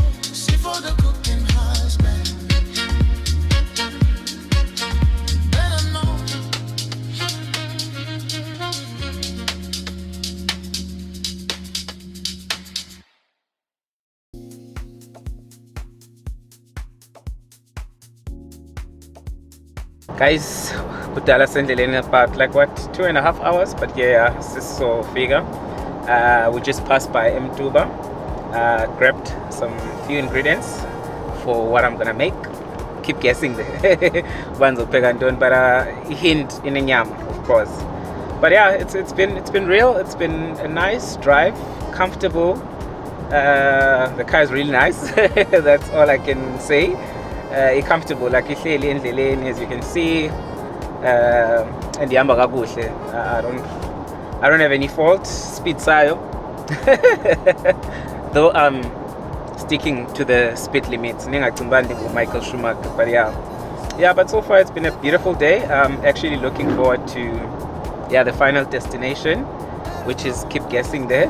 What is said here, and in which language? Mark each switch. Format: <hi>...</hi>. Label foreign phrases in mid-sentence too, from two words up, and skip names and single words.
<en>C4 the cooking husband. Better know. Guys,</en> <zu>kudala sendleleni</zu> <en>about like what 2.5 hours, but yeah, so figure. We just passed by Mtuba, grabbed some few ingredients for what I'm gonna make. Keep guessing there. But hint in inyama, of course. But yeah, it's been real. It's been a nice drive, comfortable. The car is really nice. That's all I can say. Comfortable, like</en> <zu>ihleli endleleni,</zu> <en>as you can see, and</en> <zu>ihamba kakuhle.</zu> <en>I don't have any fault. Speed sayo. Though I'm sticking to the speed limits. Michael Schumacher, but yeah. But so far it's been a beautiful day. I'm actually looking forward to the final destination, which is keep guessing there.</en>